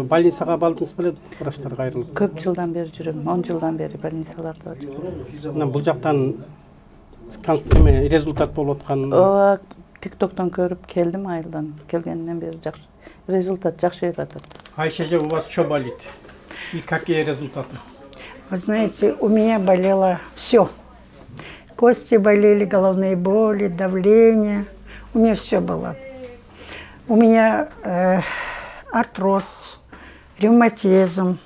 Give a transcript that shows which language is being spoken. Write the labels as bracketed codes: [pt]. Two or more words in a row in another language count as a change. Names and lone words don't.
[ky] Больницага бардыңыз беле, врачтарга кайрылып? Көп жылдан бери жүрөм, 10 жылдан бери больницаларда жүрөм. Бул жактан результат болуп аткан. Ооба, TikToктон көрүп келдим, айылдан. Келгенден бери жакшы. Результат жакшы берип атат. Айшеже, [ru] у вас что болит? И какие результаты? Вы знаете, у меня болело все. Кости болели, головные боли, давление. У меня все было. У меня артроз, ревматизм.